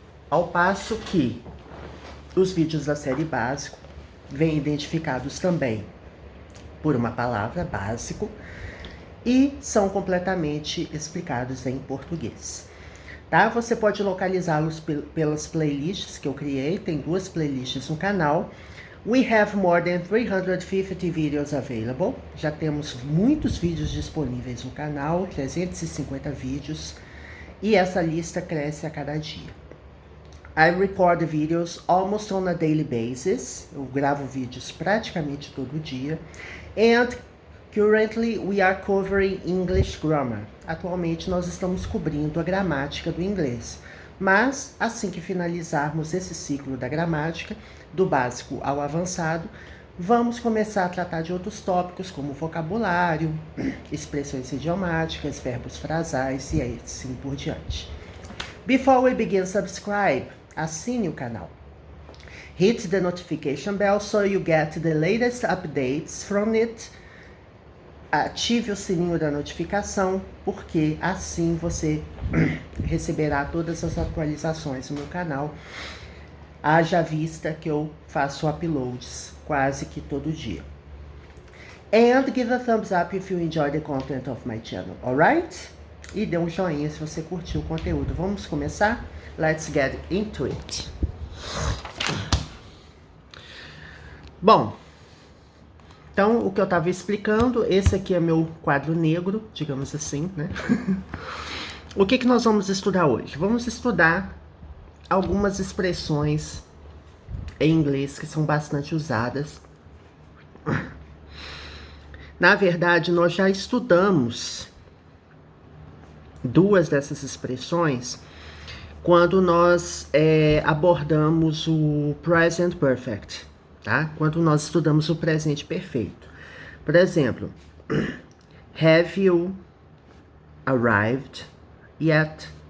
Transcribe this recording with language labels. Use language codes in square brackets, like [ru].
[pt] Ao passo que os vídeos da série básico vêm identificados também por uma palavra básico e são completamente explicados em português. Tá? Você pode localizá-los pelas playlists que eu criei, tem 2 playlists no canal. [en] We have more than 350 videos available. [pt] Já temos muitos vídeos disponíveis no canal, 350 vídeos, e essa lista cresce a cada dia. [en] I record videos almost on a daily basis. [pt] Eu gravo vídeos praticamente todo dia. [en] And currently we are covering English grammar. [pt] Atualmente nós estamos cobrindo a gramática do inglês. Mas, assim que finalizarmos esse ciclo da gramática, do básico ao avançado, vamos começar a tratar de outros tópicos como vocabulário, expressões idiomáticas, verbos frasais e assim por diante. [en] Before we begin, subscribe, [pt] assine o canal. [en] Hit the notification bell so you get the latest updates from it. [pt] Ative o sininho da notificação, porque assim você receberá todas as atualizações no meu canal. Haja vista que eu faço uploads quase que todo dia. [en] And give a thumbs up if you enjoy the content of my channel, alright? [pt] E dê um joinha se você curtiu o conteúdo. Vamos começar? [en] Let's get into it. [pt] Bom, então o que eu estava explicando, esse aqui é meu quadro negro, digamos assim, né? O que nós vamos estudar hoje? Vamos estudar algumas expressões em inglês que são bastante usadas. Na verdade, nós já estudamos 2 dessas expressões quando nós abordamos o present perfect, tá? Quando nós estudamos o presente perfeito. Por exemplo, [en] have you arrived yet?